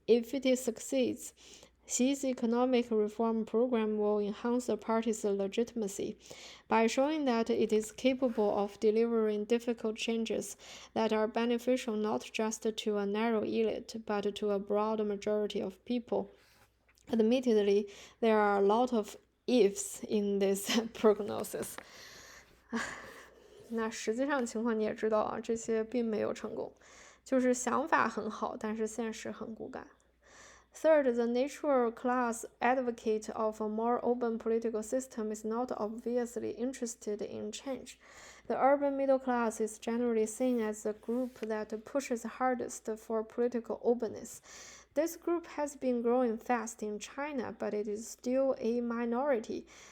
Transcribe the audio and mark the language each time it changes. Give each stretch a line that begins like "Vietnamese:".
English: If it succeeds, Xi's economic reform program will enhance the party's legitimacy by showing that it is capable of delivering difficult changes that are beneficial not just to a narrow elite, but to a broad majority of people. Admittedly, there are a lot of ifs in this prognosis.
Chinese: 那实际上情况你也知道啊，这些并没有成功，就是想法很好，但是现实很骨感。
English: Third, the natural class advocate of a more open political system is not obviously interested in change. The urban middle class is generally seen as the group that pushes hardest for political openness. This group has been growing fast in China, but it is still a minority.